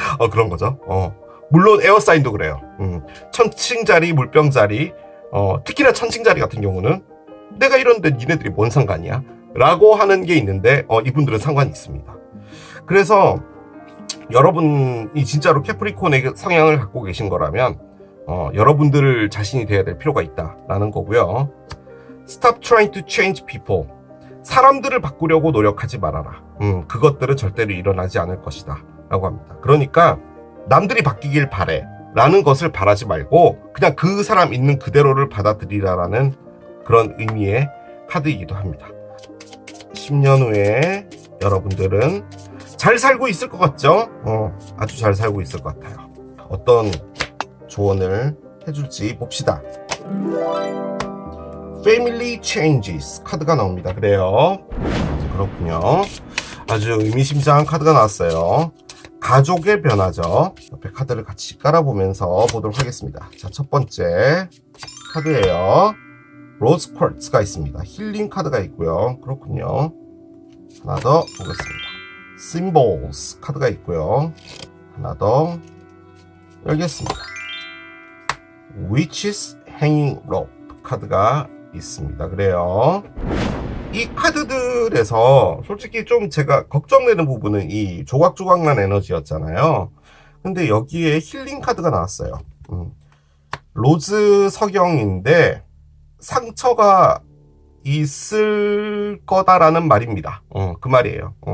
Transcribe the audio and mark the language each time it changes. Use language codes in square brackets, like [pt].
[ko] 그런 거죠. 물론 에어사인도 그래요. 천칭자리, 물병자리, 특히나 천칭자리 같은 경우는 내가 이런데 니네들이 뭔 상관이야? 라고 하는 게 있는데 이분들은 상관이 있습니다. 그래서 여러분이 진짜로 캐프리콘의 성향을 갖고 계신 거라면 여러분들 자신이 돼야 될 필요가 있다라는 거고요. [en] Stop trying to change people. [ko] 사람들을 바꾸려고 노력하지 말아라. 그것들은 절대로 일어나지 않을 것이다 라고 합니다. 그러니까 남들이 바뀌길 바래 라는 것을 바라지 말고 그냥 그 사람 있는 그대로를 받아들이라라는 그런 의미의 카드이기도 합니다. 10년 후에 여러분들은 잘 살고 있을 것 같죠? 아주 잘 살고 있을 것 같아요. 어떤 조언을 해줄지 봅시다. Family Changes 카드가 나옵니다. 그래요. 그렇군요. 아주 의미심장한 카드가 나왔어요. 가족의 변화죠. 옆에 카드를 같이 깔아보면서 보도록 하겠습니다. 자, 첫 번째 카드예요. 로즈 쿼츠가 있습니다. 힐링 카드가 있고요. 그렇군요. 하나 더 보겠습니다. Symbols 카드가 있고요. 하나 더 열겠습니다. Witch's Hanging Rope 카드가 있습니다. 그래요. 이 카드들에서 솔직히 좀 제가 걱정되는 부분은 이 조각조각난 에너지였잖아요. 근데 여기에 힐링 카드가 나왔어요. 로즈 석영인데 상처가 있을 거다라는 말입니다. 그 말이에요.